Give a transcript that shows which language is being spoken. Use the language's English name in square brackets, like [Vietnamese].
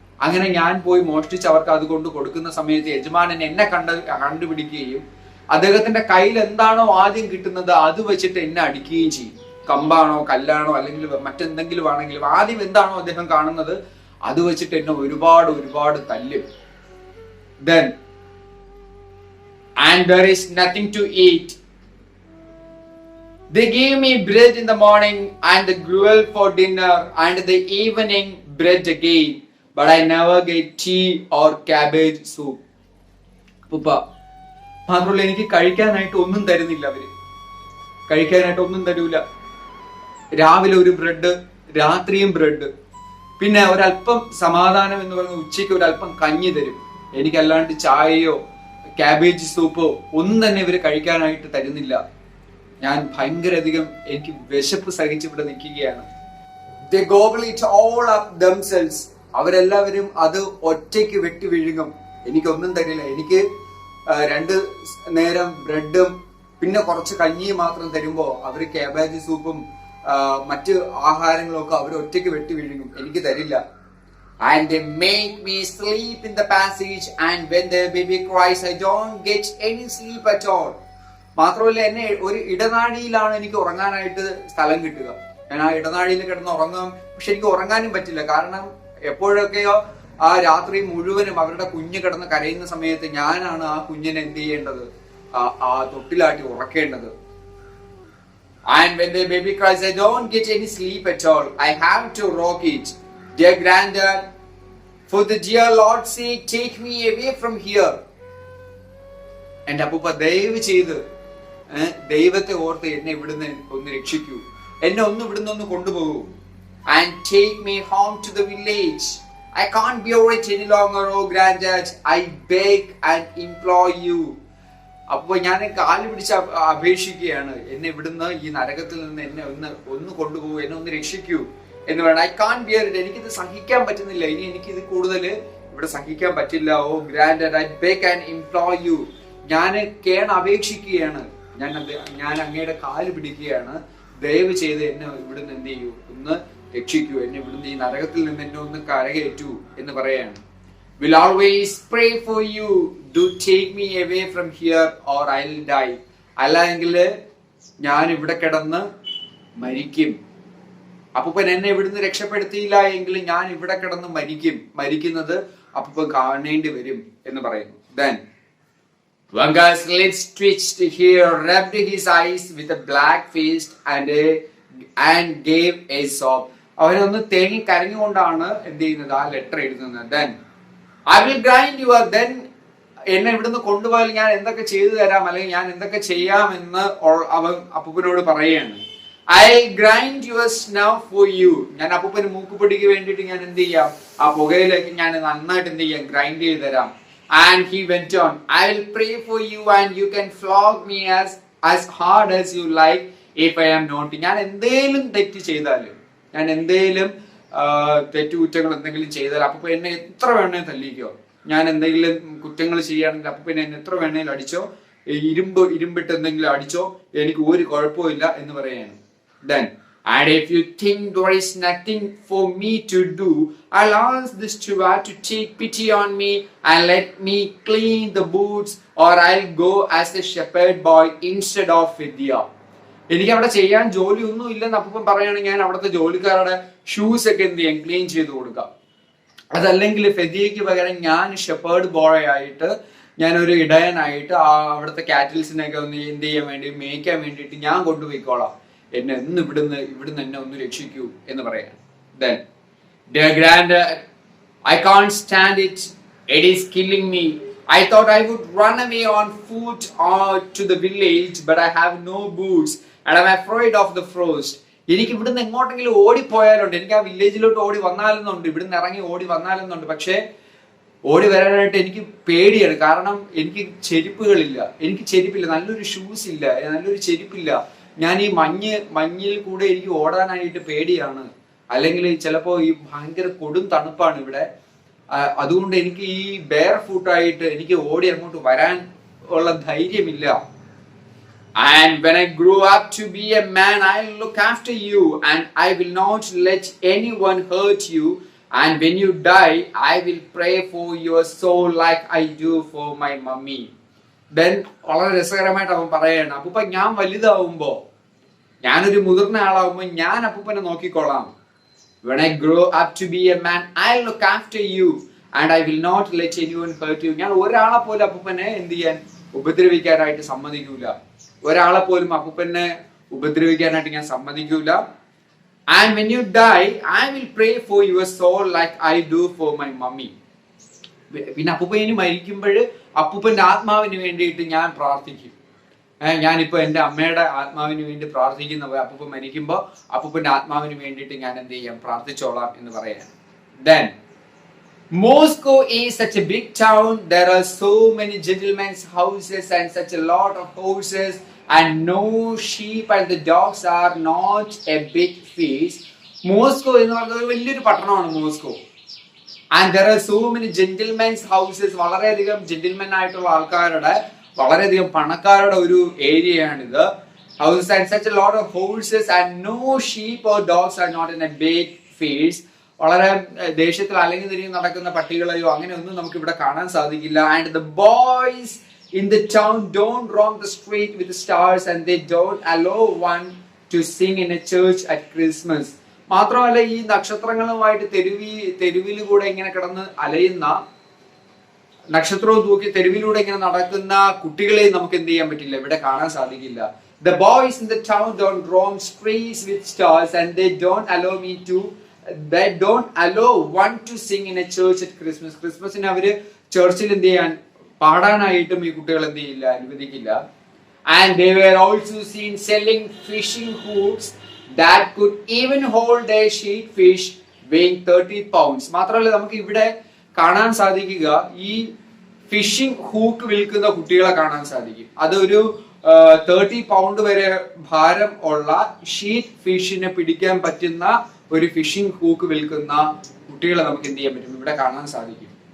[Malayalam] അങ്ങനെ ഞാൻ പോയി മോഷ്ടിച്ച് അവർക്ക് അത് കൊണ്ട് കൊടുക്കുന്ന സമയത്ത് യജമാനൻ എന്നെ കണ്ടുപിടിക്കുകയും അദ്ദേഹത്തിന്റെ കയ്യിൽ എന്താണോ ആദ്യം കിട്ടുന്നത് അത് വെച്ചിട്ട് എന്നെ അടിക്കുകയും ചെയ്യും. കമ്പാണോ കല്ലാണോ അല്ലെങ്കിൽ മറ്റെന്തെങ്കിലും ആണെങ്കിലും ആദ്യം എന്താണോ അദ്ദേഹം കാണുന്നത് അത് വെച്ചിട്ട് എന്നെ ഒരുപാട് തല്ലും. [English] Then and there is nothing to eat. They gave me bread in the morning and the gruel for dinner and the evening bread again, but I never get tea or cabbage soup. [Malayalam] Papa, മാത്രമല്ല എനിക്ക് കഴിക്കാനായിട്ട് ഒന്നും തരുന്നില്ല. കഴിക്കാനായിട്ട് ഒന്നും തരൂല. രാവിലെ ഒരു ബ്രെഡ്, രാത്രിയും ബ്രെഡ്, പിന്നെ ഒരല്പം സമാധാനം എന്ന് പറയുന്ന ഉച്ചയ്ക്ക് ഒരല്പം കഞ്ഞി തരും. എനിക്കല്ലാണ്ട് ചായയോ കാബേജ് സൂപ്പോ ഒന്നും തന്നെ ഇവര് കഴിക്കാനായിട്ട് തരുന്നില്ല. ഞാൻ ഭയങ്കരധികം എനിക്ക് വിശപ്പ് സഹിച്ച് ഇവിടെ നിൽക്കുകയാണ്. [English] They gobble it all up themselves. [Malayalam] അവരെല്ലാവരും അത് ഒറ്റയ്ക്ക് വെട്ടി വിഴുങ്ങും. എനിക്കൊന്നും തരില്ല. എനിക്ക് 2 നേരം ബ്രെഡും പിന്നെ കുറച്ച് കഞ്ഞിയും മാത്രം തരുമ്പോ അവര് കാബേജ് സൂപ്പും മറ്റ് ആഹാരങ്ങളും ഒക്കെ അവർ ഒറ്റയ്ക്ക് വെട്ടി വിഴുങ്ങും, എനിക്ക് തരില്ല. [English] And they make me sleep in the passage and when the baby cries I don't get any sleep at all. [Malayalam] മാത്രമല്ല എന്നെ ഒരു ഇടനാഴിയിലാണ് എനിക്ക് ഉറങ്ങാനായിട്ട് സ്ഥലം കിട്ടുക. ഞാൻ ആ ഇടനാഴിയിൽ കിടന്ന് ഉറങ്ങാം, പക്ഷെ എനിക്ക് ഉറങ്ങാനും പറ്റില്ല. കാരണം എപ്പോഴൊക്കെയോ ആ രാത്രി മുഴുവനും അവരുടെ കുഞ്ഞ് കിടന്ന് കരയുന്ന സമയത്ത് ഞാനാണ് ആ കുഞ്ഞിനെ എന്ത് ചെയ്യേണ്ടത്, ആ തൊട്ടിലാട്ടി ഉറക്കേണ്ടത്. [English] And when the baby cries I don't get any sleep at all. I have to rock it. dear granddad, for the dear Lord's sake, take me away from here. [Malayalam] എന്റെ അപ്പൂപ്പ ദയവ് ചെയ്ത് ദൈവത്തെ ഓർത്ത് എന്നെ ഇവിടുന്ന് ഒന്ന് രക്ഷിക്കൂ, എന്നെ ഒന്ന് ഇവിടുന്ന് ഒന്ന് കൊണ്ടുപോകൂ. [English] And take me home to the village. I can't bear it any longer, oh granddad. I beg and implore you. [Malayalam] അപ്പൊ ഞാൻ കാല് പിടിച്ച് അപേക്ഷിക്കുകയാണ്, എന്നെ ഇവിടുന്ന് ഈ നരകത്തിൽ നിന്ന് എന്നെ ഒന്ന് കൊണ്ടുപോകൂ, എന്നെ ഒന്ന് രക്ഷിക്കൂ എന്ന് വേണം. [English] I can't bear it. [Malayalam] എനിക്കിത് സഹിക്കാൻ പറ്റുന്നില്ല, ഇനി എനിക്കിത് കൂടുതൽ ഇവിടെ സഹിക്കാൻ പറ്റില്ല. [English] Oh grand I beg and implore you. [Malayalam] ഞാൻ അപേക്ഷിക്കുകയാണ്, ഞാൻ അങ്ങയുടെ കാല് പിടിക്കുകയാണ്, ദയവ് ചെയ്ത് എന്നെ ഇവിടുന്ന് എന്ത് ചെയ്യൂ, ഒന്ന് രക്ഷിക്കൂ, എന്നെ ഇവിടുന്ന് ഈ നരകത്തിൽ നിന്ന് എന്നെ ഒന്ന് കരകയറ്റൂ എന്ന് പറയാണ്. [English] Will always pray for you. Do take me away from here or I'll die. [Malayalam] അല്ലെങ്കിൽ ഞാൻ ഇവിടെ കിടന്ന് മരിക്കും. അപ്പൂപ്പൻ എന്നെ ഇവിടുന്ന് രക്ഷപ്പെടുത്തിയില്ല എങ്കിൽ ഞാൻ ഇവിടെ കിടന്ന് മരിക്കുന്നത് അപ്പൂപ്പൻ കാണേണ്ടി വരും എന്ന് പറയുന്നു. [English] Then Vanka's lips twitched. He rubbed his eyes with a black face and gave a sob. [Malayalam] അവനൊന്ന് തേങ്ങി കരഞ്ഞുകൊണ്ടാണ് എന്ത് ചെയ്യുന്നത്, ആ ലെറ്റർ എഴുതുന്നത്. [English] Then I will grind you. Then [Malayalam] എന്നെ ഇവിടുന്ന് കൊണ്ടുപോയാൽ ഞാൻ എന്തൊക്കെ ചെയ്തു തരാം, അല്ലെങ്കിൽ ഞാൻ എന്തൊക്കെ ചെയ്യാമെന്ന് അവൻ അപ്പൂപ്പനോട് പറയുകയാണ്. [English] I grind your snuff for you. [Malayalam] ഞാൻ അപ്പൂപ്പന് മൂക്കുപൊടിക്ക് വേണ്ടിയിട്ട് ഞാൻ എന്ത് ചെയ്യാം, ആ പുകയിലേക്ക് ഞാൻ നന്നായിട്ട് എന്ത് ചെയ്യാം, ഗ്രൈൻഡ് ചെയ്ത് തരാം. [English] And he went on, I will pray for you and you can flog me as hard as you like if I am not. [Malayalam] ഞാൻ എന്തേലും തെറ്റ് ചെയ്താലും, ഞാൻ എന്തേലും തെറ്റുകുറ്റങ്ങൾ എന്തെങ്കിലും ചെയ്താൽ അപ്പൂപ്പ എന്നെ എത്ര വേണേ തല്ലിക്കോ. ഞാൻ എന്തെങ്കിലും കുറ്റങ്ങൾ ചെയ്യുകയാണെങ്കിൽ അപ്പൂപ്പനെ എന്നെ എത്ര വേണേലും അടിച്ചോ, ഇരുമ്പിട്ട് എന്തെങ്കിലും അടിച്ചോ, എനിക്ക് ഒരു കുഴപ്പമില്ല എന്ന് പറയാണ്. [English] Then, and if you think there is nothing for me to do, I'll ask the steward to take pity on me and let me clean the boots, or I'll go as a shepherd boy instead of Vidya. [Malayalam] എനിക്ക് അവിടെ ചെയ്യാൻ ജോലി ഒന്നും ഇല്ലെന്ന് അപ്പൂപ്പൻ പറയുകയാണെങ്കിൽ ഞാൻ അവിടുത്തെ ജോലിക്കാരുടെ ഷൂസ് ഒക്കെ എന്ത് ചെയ്യാം, ക്ലീൻ ചെയ്ത് കൊടുക്കാം. അതല്ലെങ്കിൽ ഫെദിയയ്ക്ക് പകരം ഞാൻ ഷെപ്പേർഡ് ബോയ് ആയിട്ട്, ഞാനൊരു ഇടയനായിട്ട് അവിടുത്തെ കാറ്റിൽസിനൊക്കെ ഒന്ന് എന്ത് ചെയ്യാൻ വേണ്ടി, മേയ്ക്കാൻ വേണ്ടിയിട്ട് ഞാൻ കൊണ്ടുപോയിക്കോളാം, എന്നെ ഒന്ന് ഇവിടുന്ന് എന്നെ ഒന്ന് രക്ഷിക്കൂ എന്ന് പറയാം. [English] Then, dear granddad, I can't stand it. It is killing me. I thought I would run away on foot to the village, but I have no boots and I'm afraid of the frost. [Malayalam] എനിക്ക് ഇവിടുന്ന് എങ്ങോട്ടെങ്കിലും ഓടിപ്പോയാലുണ്ട്, എനിക്ക് ആ വില്ലേജിലോട്ട് ഓടി വന്നാലെന്നുണ്ട്, ഇവിടുന്ന് ഇറങ്ങി ഓടി വന്നാലെന്നുണ്ട്, പക്ഷെ ഓടി വരാനായിട്ട് എനിക്ക് പേടിയാണ്. കാരണം എനിക്ക് ചെരുപ്പില്ല, നല്ലൊരു ഷൂസ് ഇല്ല, നല്ലൊരു ചെരുപ്പില്ല. ഞാൻ ഈ മഞ്ഞിൽ കൂടെ എനിക്ക് ഓടാനായിട്ട് പേടിയാണ്, അല്ലെങ്കിൽ ചിലപ്പോ ഈ ഭയങ്കര കൊടും തണുപ്പാണ് ഇവിടെ, അതുകൊണ്ട് എനിക്ക് ഈ ബെയർ ഫൂട്ടായിട്ട് എനിക്ക് ഓടി അങ്ങോട്ട് വരാൻ ഉള്ള ധൈര്യമില്ല. [English] And when I grow up to be a man, I'll look after you and I will not let anyone hurt you. And when you die, I will pray for your soul like I do for my mummy. [Malayalam] Then വളരെ രസകരമായിട്ട് അവൻ പറയാണ്, അപ്പൂപ്പ ഞാൻ വലുതാവുമ്പോ, ഞാനൊരു മുതിർന്ന ആളാവുമ്പോ ഞാൻ അപ്പൂപ്പനെ നോക്കിക്കോളാം. [English] When I grow up to be a man, I'll look after you and I will not let anyone hurt you. [Malayalam] ഞാൻ ഒരാളെ പോലും അപ്പൂപ്പനെ എന്ത് ചെയ്യാൻ, ഉപദ്രവിക്കാനായിട്ട് സമ്മതിക്കൂല. ഒരാളെ പോലും അപ്പൂപ്പനെ ഉപദ്രവിക്കാനായിട്ട് ഞാൻ സമ്മതിക്കൂല. [English] And when you die, I will pray for your soul like I do for my mummy. [Malayalam] പിന്നെ അപ്പൂപ്പ ഇനി മരിക്കുമ്പോൾ അപ്പൂപ്പന്റെ ആത്മാവിന് വേണ്ടിയിട്ട് ഞാൻ പ്രാർത്ഥിക്കും. ഞാനിപ്പോ എന്റെ അമ്മയുടെ ആത്മാവിന് വേണ്ടി പ്രാർത്ഥിക്കുന്ന പോലെ അപ്പൂപ്പ മരിക്കുമ്പോ അപ്പൂപ്പന്റെ ആത്മാവിന് വേണ്ടിയിട്ട് ഞാൻ എന്ത് ചെയ്യാം, പ്രാർത്ഥിച്ചോളാം എന്ന് പറയാം. [English] Then, Moscow is such a big town. There are so many gentlemen's houses and such a lot of horses and no sheep and the dogs are not a big feast. [Malayalam] Moscow എന്ന് പറയുന്നത് ഒരു വലിയൊരു പട്ടണമാണ് Moscow. [English] And there are so many gentlemen's houses. [Malayalam] വളരെയധികം gentlemen ആയിട്ടുള്ള ആൾക്കാരുടെ, വളരെയധികം പണക്കാരുടെ ഒരു ഏരിയയാണിത്. [English] Houses and such a lot of horses and no sheep or dogs are not in a big fields. [Malayalam] വളരെ ദേശത്തിൽ അല്ലെങ്കിൽ തിരിഞ്ഞ് നടക്കുന്ന പട്ടികളെയോ അങ്ങനെയൊന്നും നമുക്ക് ഇവിടെ കാണാൻ സാധിക്കില്ല. [English] And the boys in the town don't roam the street with the stars and they don't allow one to sing in a church at Christmas. [Malayalam] മാത്രമല്ല ഈ നക്ഷത്രങ്ങളുമായിട്ട് തെരുവിലൂടെ ഇങ്ങനെ കിടന്ന് അലയുന്ന, നക്ഷത്രവും തൂക്കി തെരുവിലൂടെ ഇങ്ങനെ നടക്കുന്ന കുട്ടികളെ നമുക്ക് എന്ത് ചെയ്യാൻ പറ്റില്ല, ഇവിടെ കാണാൻ സാധിക്കില്ല. [English] The boys in the town don't roam streets with stars and they don't allow me to they don't allow one to sing in a church at Christmas. [Malayalam] ക്രിസ്മസിന് അവര് ചർച്ചിൽ എന്ത് ചെയ്യാൻ പാടാനായിട്ടും ഈ കുട്ടികൾ എന്ത് ചെയ്യില്ല, അനുവദിക്കില്ല. [English] And they were also seen selling fishing hooks that could even hold a sheet fish weighing 30 pounds. [Malayalam] മാത്രമല്ല നമുക്ക് ഇവിടെ കാണാൻ സാധിക്കുക ഈ ഫിഷിംഗ് ഹൂക്ക് വിൽക്കുന്ന കുട്ടികളെ കാണാൻ സാധിക്കും. അതൊരു 30 പൗണ്ട് വരെ ഭാരം ഉള്ള ഷീറ്റ് ഫിഷിനെ പിടിക്കാൻ പറ്റുന്ന ഒരു ഫിഷിംഗ് ഹൂക്ക് വിൽക്കുന്ന കുട്ടികളെ നമുക്ക് എന്ത് ചെയ്യാൻ പറ്റും, ഇവിടെ കാണാൻ സാധിക്കും.